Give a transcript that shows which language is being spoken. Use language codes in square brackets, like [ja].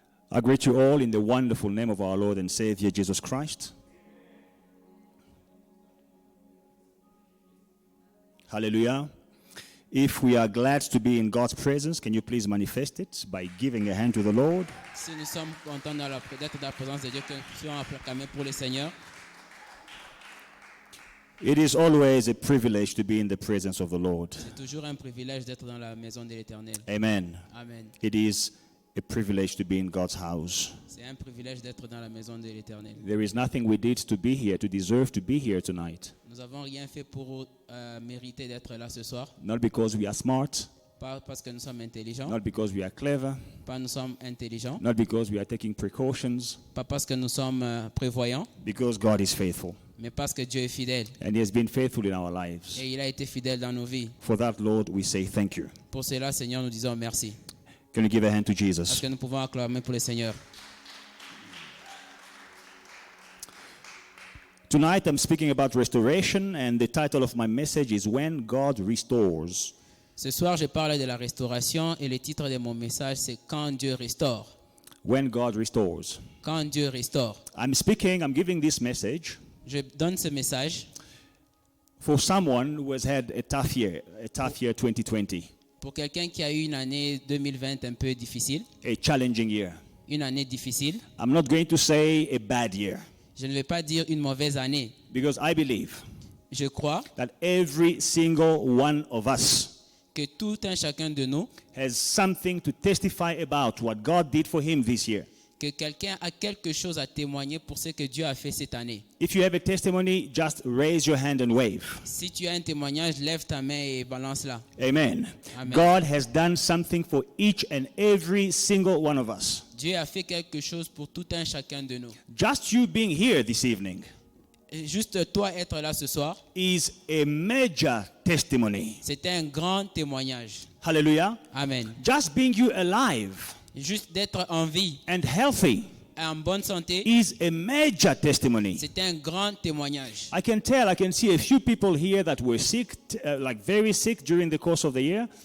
[en] I greet you all in the wonderful name of our Lord and Savior Jesus Christ. Hallelujah. If we are glad to be in God's presence, can you please manifest it by giving a hand to the Lord? [fr] Si nous sommes contents d'être dans la présence de Dieu, que nous soyons acclamés pour le Seigneur. [en] It is always a privilege to be in the presence of the Lord. [fr] C'est toujours un privilège d'être dans la maison de l'Éternel. [en] Amen. [fr] Amen. [en] It is a privilege to be in God's house. [fr] C'est un privilège d'être dans la maison de l'Éternel. [en] There is nothing we did to be here, to deserve to be here tonight. [fr] Nous n'avons rien fait pour mériter d'être là ce soir. [en] Not because we are smart, [fr] Pas parce que nous sommes intelligents. [en] not because we are clever, [fr] Pas nous sommes intelligents. [en] not because we are taking precautions, [fr] Pas parce que nous sommes prévoyants. [en] because God is faithful. [fr] Mais parce que Dieu est fidèle. [en] And He has been faithful in our lives. [fr] Et il a été fidèle dans nos vies. [en] For that, Lord, we say thank you. [fr] Pour cela, Seigneur, nous disons merci. [en] Can you give a hand to [fr] Est-ce [en] Jesus? [fr] que nous pouvons acclamer pour le Seigneur? [en] Tonight I'm speaking about restoration, and the title of my message is When God Restores. [fr] Ce soir, je parle de la restauration et le titre de mon message, c'est Quand Dieu restaure. [en] When God Restores. [fr] Quand Dieu restaure. [en] I'm giving this message [fr] Je donne ce message [en] for someone who has had a tough year 2020, [fr] pour quelqu'un qui a eu une année 2020 un peu difficile, [en] a challenging year. [fr] une année difficile. [en] I'm not going to say a bad year, [fr] Je ne vais pas dire une mauvaise année. [en] because I believe [fr] Je crois [en] that every single one of us [fr] que tout un chacun de nous, [en] has something to testify about what God did for him this year. [fr] que quelqu'un a quelque chose à témoigner pour ce que Dieu a fait cette année. [en] If you have a testimony, just raise your hand and wave. [fr] Si tu as un témoignage, lève ta main et balance-la. [en] Amen. [fr] Amen. [en] God has done something for each and every single one of us. [fr] Dieu a fait quelque chose pour tout un chacun de nous. [en] Just you being here this evening [fr] Et juste toi être là ce soir, [en] is a major testimony. [fr] c'est un grand témoignage. [en] Hallelujah. [fr] Amen. [en] Just being you alive [fr] Juste d'être en vie [en] and healthy [fr] et en bonne santé, [en] is a major testimony. [fr] c'est un grand témoignage. [en] I can see a few people here that were sick, like very sick during the course of the year.